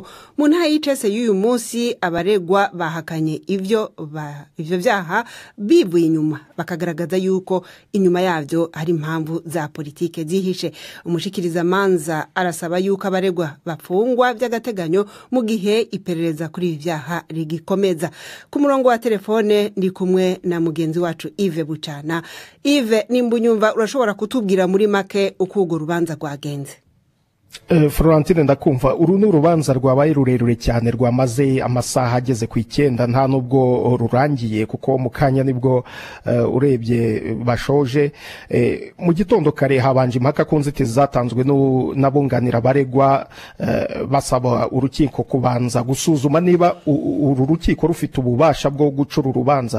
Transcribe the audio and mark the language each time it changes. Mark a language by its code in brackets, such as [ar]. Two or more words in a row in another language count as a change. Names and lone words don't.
[rn] Mu ntara y'icese y'uyu munsi abaregwa bahakanye ivyo vyaha bivuye inyuma bakagaragaza yuko inyuma yavyo hari impamvu za politike zihishe. Umushikiriza manza arasaba yuko abaregwa bafungwa by'agateganyo mu gihe iperereza kuri ivyaha rigikomeza. Ku murongo wa telefone ndi kumwe na mugenzi wacu Yves Bucana. Yves, nimbunyumva urashobora kutubwira muri make uko urwo rubanza rwagenze? [rw] Florentine ndakumva uru n'urubanza rwabaye rurerure cyane rwamaze amasaha ageze ku 9 nta nubwo rurangiye kuko mukanya nibwo urebye bashoje mu gitondo kare habanje impaka kunzitizi zatanzwe n'abunganira baregwa basaba urukiko kubanza gusuzuma niba uru rukiko rufite ububasha bwo gucura urubanza.